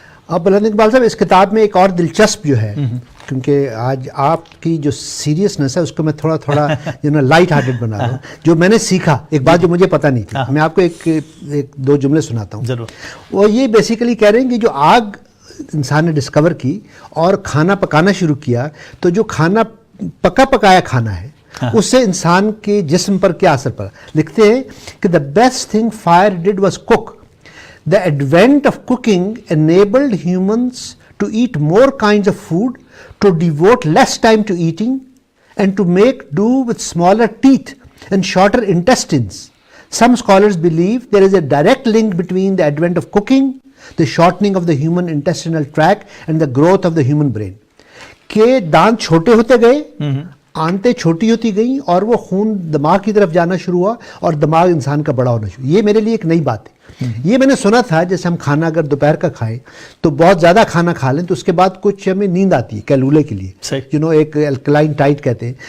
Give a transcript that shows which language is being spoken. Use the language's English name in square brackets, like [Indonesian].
[Urdu] اب بلند اقبال صاحب اس کتاب میں ایک اور دلچسپ جو ہے, کیونکہ آج آپ کی جو سیریسنس ہے اس کو میں تھوڑا لائٹ ہارٹڈ بنا رہا ہوں, جو میں نے سیکھا ایک بات جو مجھے پتہ نہیں تھی, میں آپ کو ایک دو جملے سناتا ہوں ضرور. وہ یہ بیسیکلی کہہ رہے ہیں کہ جو آگ انسان نے ڈسکور کی اور کھانا پکانا شروع کیا, تو جو کھانا پکایا کھانا ہے اس سے انسان کے جسم پر کیا اثر پڑا. لکھتے ہیں کہ [English] the best thing fire did was cook. The advent of cooking enabled humans to eat more kinds of food, to devote less time to eating, and to make do with smaller teeth and shorter intestines. Some scholars believe there is a direct link between the advent of cooking, the shortening of the human intestinal tract, and the growth of the human brain. [Urdu] کہ دانت چھوٹے ہوتے گئے, آنتیں چھوٹی ہوتی گئیں, اور وہ خون دماغ کی طرف جانا شروع ہوا اور دماغ انسان کا بڑا ہونا شروع. یہ میرے لیے ایک نئی بات ہے. یہ میں نے سنا تھا جیسے ہم کھانا اگر دوپہر کا کھائیں تو بہت زیادہ کھانا کھا لیں تو اس کے بعد کچھ ہمیں نیند آتی ہے کیلولے کے لیے, ایک الکلائن ٹائٹ کہتے ہیں.